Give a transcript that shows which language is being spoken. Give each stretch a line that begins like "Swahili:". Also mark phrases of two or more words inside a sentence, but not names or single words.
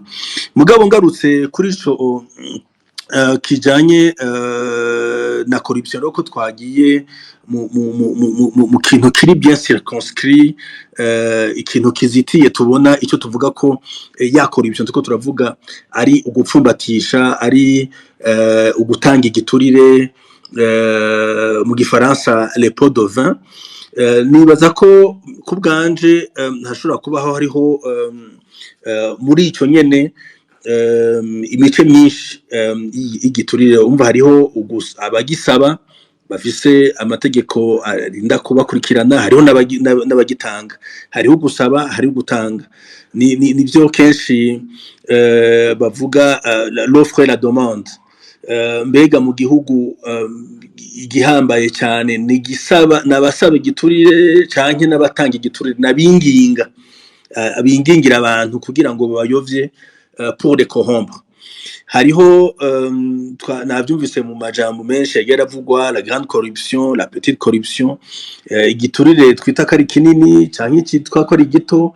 Rundi: Mugabo ngarutse kuri ico kijanye na corruption ko twagiye mu kintu kiri
French: bien circonscrit,
Rundi: ikintu kizitiye tubona icyo tuvuga ko ya corruption tuko turavuga ari ugupfumbatisha, ari ugutanga igiturire, mu gifaransa
French: les pots de vin.
Rundi: Nibaza ko kubganje hashobora kubaho hariho muri icyo nyene imice myinshi igiturire. Umva hariho abagisaba bafise amategeko arinda kubakurikirana, hariho n'abagitanga, hariho gusaba, hariho gutanga. Nivyo kenshi bavuga
French: l'offre et la demande.
Rundi: Mbega mu gihugu igihambaye cyane ni gisaba nabasaba igiturire canke n'abatanga igiturire, nabinginga abingingira abantu kugira ngo bayovye
French: pour les corrompre.
Rundi: Hariho navyumvise mu majambo menshi yagera avugwa
French: la grande corruption, la petite corruption,
Rundi: igiturire twita ko ari kinini canke cyitwa ko ari gito.